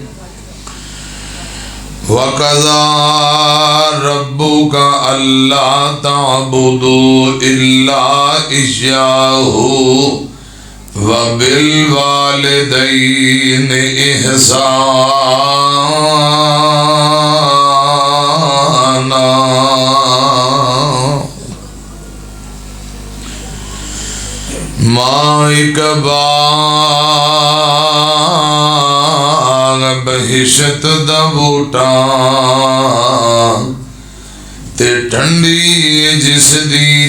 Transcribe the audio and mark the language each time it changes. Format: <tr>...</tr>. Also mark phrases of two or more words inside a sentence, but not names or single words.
<ar>وَقَضَى رَبُّكَ أَلَّا تَعْبُدُوا إِلَّا إِيَّاهُ وَبِالْوَالِدَيْنِ إِحْسَانًا.</ar> <pa>مائک باغ بہشت دا بوٹا تے ٹھنڈی جس دی</pa>